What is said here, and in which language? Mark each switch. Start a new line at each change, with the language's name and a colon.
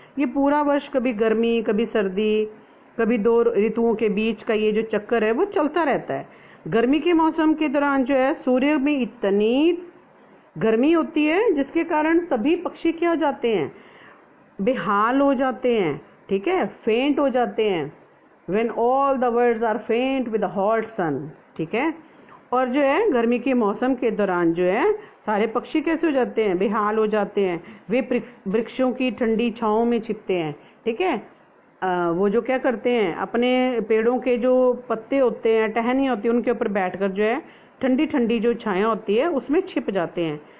Hindi: ये पूरा वर्ष कभी गर्मी कभी सर्दी, कभी दो ऋतुओं के बीच का ये जो चक्कर है वो चलता रहता है। गर्मी के मौसम के दौरान जो है सूर्य में इतनी गर्मी होती है जिसके कारण सभी पक्षी क्या हो जाते हैं, बेहाल हो जाते हैं। ठीक है, फेंट हो जाते हैं।
English: When all the birds are faint with the hot sun.
Hindi: ठीक है, और जो है गर्मी के मौसम के दौरान जो है सारे पक्षी कैसे हो जाते हैं, बेहाल हो जाते हैं। वे वृक्षों की ठंडी छांव में छिपते हैं। ठीक है, वो जो क्या करते हैं, अपने पेड़ों के जो पत्ते होते हैं, टहनी होती है, उनके ऊपर बैठकर जो है ठंडी ठंडी जो छाया होती है उसमें छिप जाते हैं।